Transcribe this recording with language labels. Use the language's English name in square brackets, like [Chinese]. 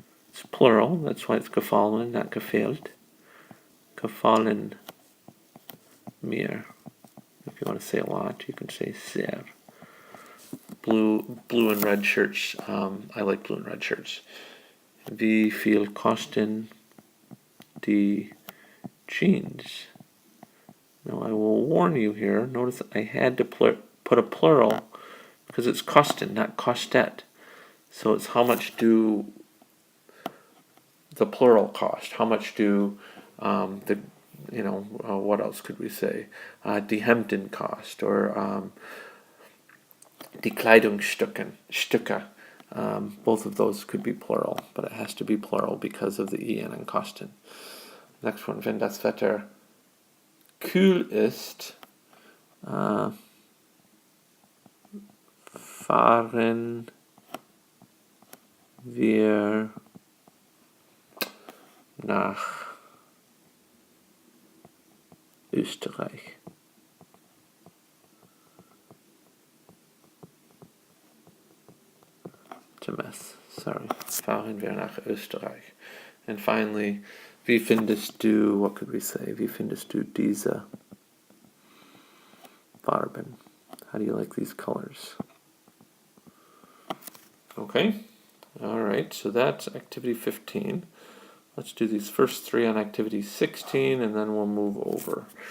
[English] It's plural, that's why it's gefallen, not gefehlt. [German] Gefallen mir. [English] If you want to say a lot, you can say sehr. Blue and red shirts. I like blue and red shirts. [German] Wie viel kosten die jeans? [English] Now I will warn you here. Notice I had to put a plural because it's kosten, not kostet. So it's how much do the plural cost? How much do what else could we say? [German] Die Hemden [English] cost, or [German] die Kleidungsstücke. [English] Both of those could be plural, but it has to be plural because of the en and kosten. Next one, [German] wenn das Wetter kühl ist, fahren wir nach Österreich. [English] It's a mess. Sorry. [German] Fahren wir nach Österreich. [English] And finally, [German] wie findest du, [English] what could we say? [German] Wie findest du diese Farben? [English] How do you like these colors? Okay. All right. So that's activity 15. Let's do these first three on activity 16, and then we'll move over.